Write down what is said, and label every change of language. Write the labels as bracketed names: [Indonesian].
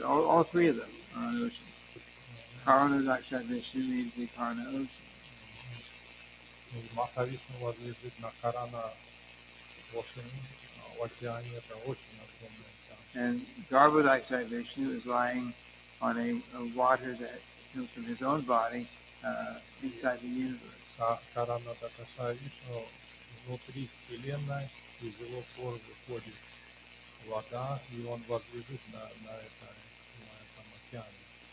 [English] All three of them are on oceans. Karanodakshai Vishnu means the Karna ocean. [Russian] Mahavishnu возлежит на [English] Karana ocean, [Russian] в океане, это очень огромный океан. [English] And Garbhodakshai Vishnu is lying on a water that comes from his own body inside the universe. [Russian] Karanodakshai Vishnu внутри Вселенной, из его пор выходит вода, и он возлежит на этом океане.